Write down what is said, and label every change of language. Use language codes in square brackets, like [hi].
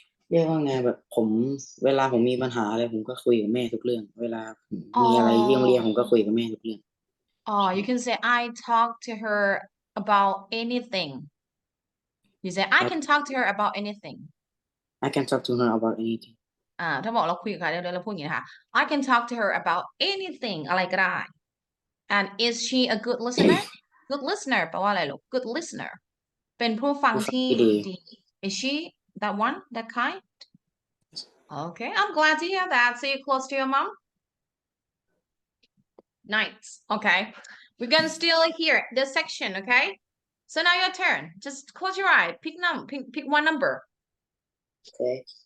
[th] เรียกว่าไงแบบผมเวลาผมมีปัญหาอะไรผมก็คุยกับแม่ทุกเรื่องเวลามีอะไรที่โรงเรียนผมก็คุยกับแม่ทุกเรื่อง [en] Oh, you can say I talk to her about anything. You say I can talk to her about anything. I can talk to her about anything. [th] ถ้าบอกเราคุยกับใครเดี๋ยวเราพูดอย่างนี้นะคะ [en] I can talk to her about anything [th] อะไรก็ได้ [en] And is she a good listener? Good listener [th] แปลว่าอะไรลูก [en] Good listener [th] เป็นผู้ฟังที่ดี [en] Is she that one? That kind? Okay, I'm glad to hear that. So you're close to your mom? Nice. Okay. We're gonna still hear this section, okay? So now your turn. Just close your eye. Pick one number. Okay.